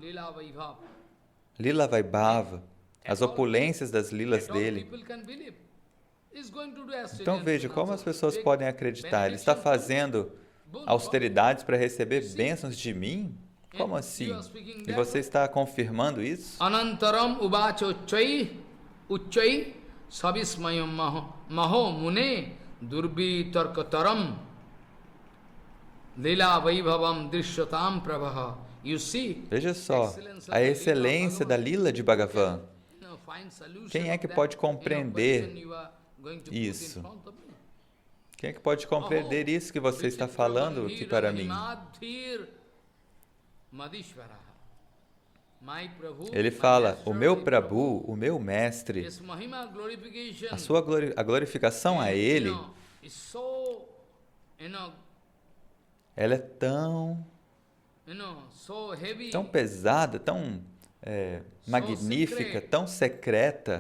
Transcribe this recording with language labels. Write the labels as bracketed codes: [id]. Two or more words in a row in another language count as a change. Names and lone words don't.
[sa] Lila Vaibhava, [pt] as opulências das lilas dele. Então veja como as pessoas podem acreditar. Ele está fazendo austeridades para receber bênçãos de mim? Como assim? E você está confirmando isso? [sa] Anantaram uvacha uchai sabismayam maho mune durbitarkataram lila vaibhavam drishyatam prabha. [en] You see? [pt] Veja só, a excelência da lila de Bhagavan. Quem é que pode compreender isso? Quem é que pode compreender isso que você está falando aqui para mim? Ele fala, o meu Prabhu, o meu mestre, a glorificação a ele, ela é tão pesada, tão magnífica, tão secreta.